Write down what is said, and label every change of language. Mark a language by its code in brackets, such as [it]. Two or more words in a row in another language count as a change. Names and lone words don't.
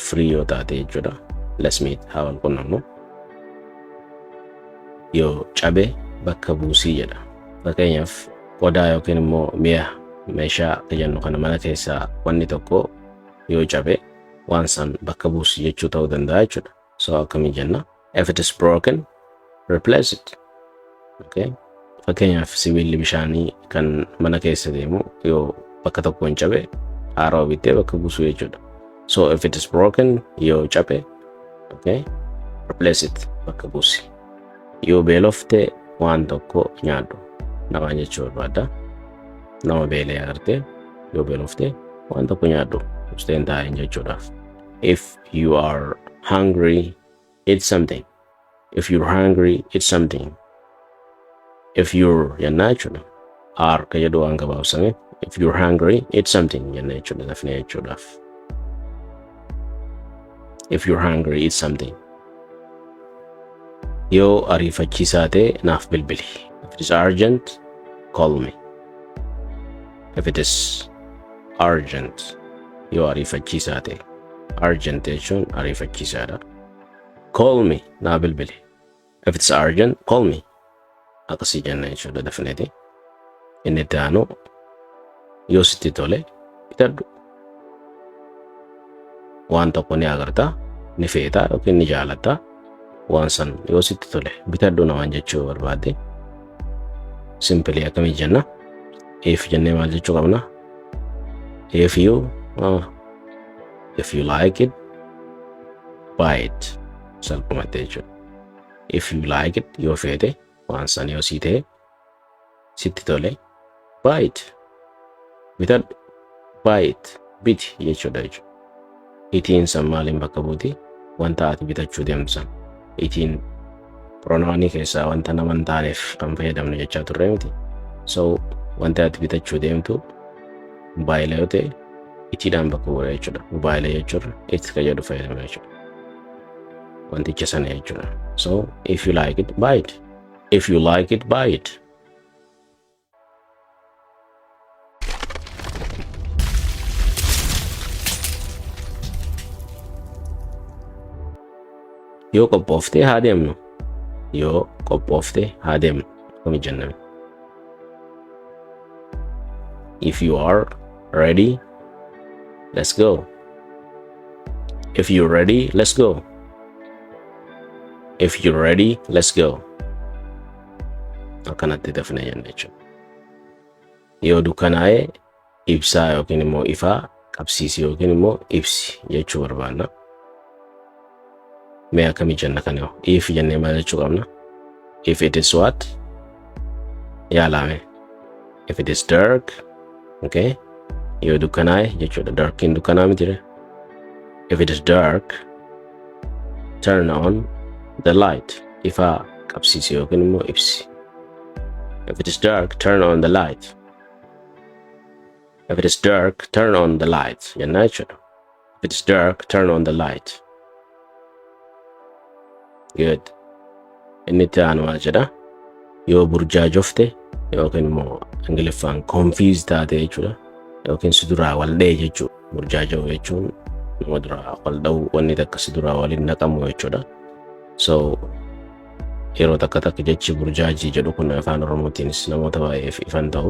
[om] Free yoo taate jechuudha. [en] Let's meet. [om] Haa wal qunnamnu. Yoo cabe bakka buusii jedha. Fakkeenyaaf qodaa yookiin immoo meeshaa ka jennu kana mana keessaa wanni tokko yoo cabe waan san bakka buusii jechuu ta'uu danda'a jechuudha. So akkami jenna? [en] If it is broken, replace it. Okay? [om] Fakkeenyaaf sibiilli bishaanii kan mana keessa deemu yoo bakka tokko hin cabe haaraa bittee bakka buusuu jechuudha. [en] So if it is broken, [om] yoo cabe, [en] okay, replace it, [om] bakka buusi. Yoo beelofte waan tokko nyaadhu. Nama jechuu barbaada. Nama beelee agarte yoo beelofte waan tokko nyaadhu. Usteen taa'een jechuudhaaf. [en] If you are hungry, eat something. If you're hungry, eat something. If you're [om] jennaa jechuudha. Are ka jedhu waan gabaabsame. [en] If you're hungry, eat something [om] jenna jechuudha. Dafnee jechuudhaaf. [en] If you're hungry, eat something. [om] Yoo ariifachiisaa ta'e naaf bilbili. [en] If it is urgent, call me. If it is urgent, [om] yoo ariifachiisaa ta'e. Urgent jechuun ariifachiisaadha. [en] Call me, [om] naa bilbili. [en] If it's urgent, call me. [om] Akkasii jenna jechuudha dafneeti. Inni itti aanu yoo sitti tole bitadhu. Waan tokko ni agarta, ni feeta yookiin ni jaalatta. Waan san yoo sitti tole bitadhu namaan jechuu barbaadde. Simply akkamii jenna? If jennee maal jechuu qabna? [en] If you like it, buy it. [om] Salphumatti jechuudha. [en] If you like it, [om] yoo feete waan san yoo sii ta'e sitti tole [en] buy it. Bitadhu, buy it, [om] biti jechuudha jechuudha. Itiin san maaliin bakka buuti? Wanta ati bitachuu deemtu san. Itiin pronounii keessaa wanta nama hin taaneef kan fayyadamnu jechaa turre miti. So wanta ati bitachuu deemtu mobaayila yoo ta'e itiidhaan bakka bu'uura jechuudha. Mobaayila jechuudha itti ka jedhu fayyadamna jechuudha. Wanticha sana jechuudha. [en] So if you like it, buy it. If you like it, buy it. [om] Yoo qophooftee haa deemnu. Yoo qophooftee haa deemnu. Akkami jenname. [en] If you are ready, let's go. If you're ready, let's go. If you're ready, let's go. [om] Akkanatti dafna jenna jechuudha. Yoo dukkanaa'e ibsaa yookiin immoo ifaa qabsiisi yookiin immoo ibsi jechuu barbaanna. Mee akkamii jenna kana yoo if jennee maal jechuu qabna? [en] If it is what? Yaalame. If it is dark, okay? [om] Yoo dukkanaa'e jechuudha. Darkiin dukkanaa miti. [en] If it is dark, turn on the light. [om] Ifaa qabsiisi yookiin immoo ibsi. [en] If it is dark, turn on the light. If it is dark, turn on the light. [om] Jenna jechuudha. [en] If it is dark, turn on the light. Good. [om] Inni itti aanu maal jedha? Yoo burjaajofte yookiin immoo Ingiliffaan confused taate jechuudha. Yookiin si duraa wal dha'e jechuudha. Burjaaja'u jechuun nama duraa wal dha'u wanni takka si duraa waliin naqamu jechuudha. So yeroo takka jechi burjaajii jedhu kun afaan Oromootiinis namoota baay'eef ifan ta'u.